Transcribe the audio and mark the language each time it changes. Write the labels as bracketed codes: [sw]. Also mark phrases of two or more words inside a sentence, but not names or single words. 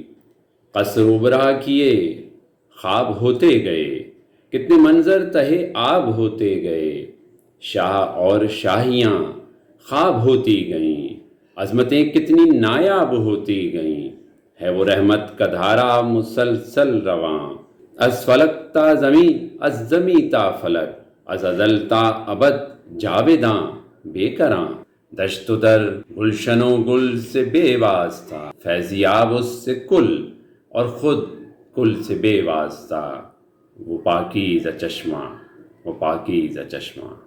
[ur] قصر ابرا کیے خواب ہوتے گئے، کتنے منظر تہے آب ہوتے گئے، شاہ اور شاہیاں خواب ہوتی گئیں، عظمتیں کتنی نایاب ہوتی گئیں، ہے وہ رحمت کا دھارا مسلسل رواں، [fa] از فلک تا زمیں از زمیں تا فلک، از ازل تا ابد [ur] جاویداں بے کراں، دشت و در گلشن و گل سے بے واسطہ، فیضیاب اس سے کل اور خود کل سے بے واسطہ، وہ پاکیزہ چشمہ وہ پاکیزہ چشمہ۔